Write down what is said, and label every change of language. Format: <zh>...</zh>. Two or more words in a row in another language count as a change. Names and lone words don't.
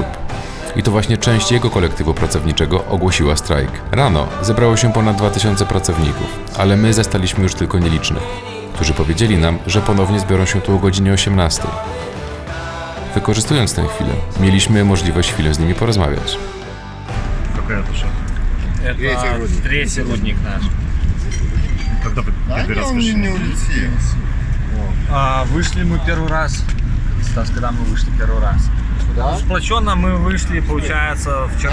<pl>I to właśnie część jego kolektywu pracowniczego ogłosiła strajk. Rano zebrało się ponad 2000 pracowników, ale my zastaliśmy już tylko nielicznych, którzy powiedzieli nam, że ponownie zbiorą się tu o godzinie 18. Wykorzystując tę chwilę, mieliśmy możliwość chwilę z nimi porozmawiać.</pl> <ru>Это третий рудник наш. Когда вы первый раз вышли? Не улетел. Вышли мы первый раз. Стас, когда мы вышли первый раз? Да? Сплоченно мы вышли, получается, вчера.</ru>